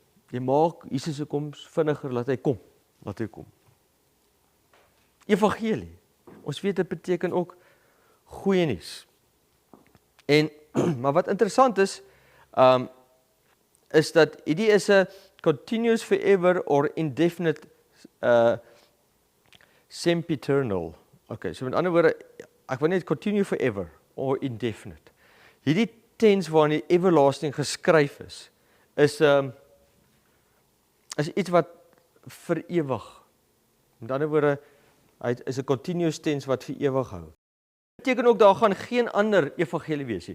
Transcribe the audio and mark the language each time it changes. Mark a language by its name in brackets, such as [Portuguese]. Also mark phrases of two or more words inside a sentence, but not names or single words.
[Afrikaans] Jy maak Jesus se koms vinniger, laat hy kom. Evangelie. Ons weet dit beteken ook goeie nuus. En maar wat interessant is dat hierdie is 'n [English] continuous forever or indefinite sempiternal. [Afrikaans] Okay, so met ander woorde, ek wil net [English] continue forever or indefinite. [Afrikaans] Hierdie tense waarin die everlasting geskryf is iets wat vir ewig. Met ander woorde, hy is 'n [English] continuous tense [Afrikaans] wat vir ewig hou. Dit beteken ook daar gaan geen ander evangelie wees nie.